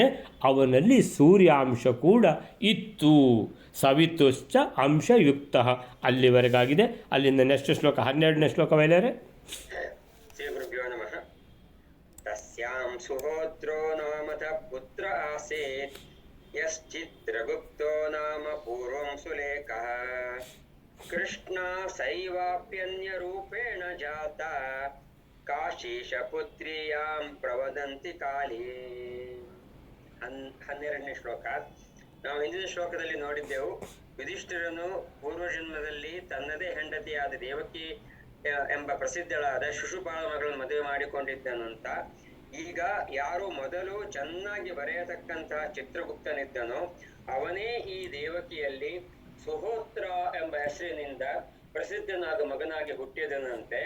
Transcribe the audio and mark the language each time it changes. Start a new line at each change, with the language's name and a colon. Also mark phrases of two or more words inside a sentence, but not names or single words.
Kannada: ಅವನಲ್ಲಿ ಸೂರ್ಯಾಂಶ ಕೂಡ ಇತ್ತು.
Sanskrit: ಸವಿತುಶ್ಚ ಅಂಶಯುಕ್ತ. ಅಲ್ಲಿವರೆಗಾಗಿದೆ.
Kannada: ಅಲ್ಲಿಂದ ನೆಕ್ಸ್ಟ್ ಶ್ಲೋಕ 12ನೇ ಶ್ಲೋಕ ಬಯಲಾರೆ.
Sanskrit: ತಸ್ಯಾಂ ಸುಹೋತ್ರೋ ನಾಮತ ಪುತ್ರ ಆಸೇತ್ ಯಶ್ಚಿತ್ರಗುಪ್ತೋ ನಾಮ ಪೂರ್ವಂ ಸುಲೇಖಃ ಕೃಷ್ಣ ಸೈವಾಪ್ಯನ್ಯ ರೂಪೇಣ ಜಾತ ಕಾಶೀಶ ಪುತ್ರಿಯಾಂ ಪ್ರವದಂತಿ ಕಾಲೇ.
Kannada: 12ನೇ ಶ್ಲೋಕ. ನಾವು ಹಿಂದಿನ ಶ್ಲೋಕದಲ್ಲಿ ನೋಡಿದ್ದೆವು, ಯುಧಿಷ್ಠಿರನು ಪೂರ್ವಜನ್ಮದಲ್ಲಿ ತನ್ನದೇ ಹೆಂಡತಿಯಾದ ದೇವಕಿ ಎಂಬ ಪ್ರಸಿದ್ಧಳಾದ ಶಿಶುಪಾಲ ಮಗಳನ್ನು ಮದುವೆ ಮಾಡಿಕೊಂಡಿದ್ದನು ಅಂತ. ಈಗ ಯಾರು ಮೊದಲು ಚೆನ್ನಾಗಿ ಬರೆಯತಕ್ಕಂತಹ ಚಿತ್ರಗುಪ್ತನಿದ್ದನೋ ಅವನೇ ಈ ದೇವಕಿಯಲ್ಲಿ ಸುಹೋತ್ರ ಎಂಬ ಹೆಸರಿನಿಂದ ಪ್ರಸಿದ್ಧನಾದ ಮಗನಾಗಿ ಹುಟ್ಟಿದನಂತೆ.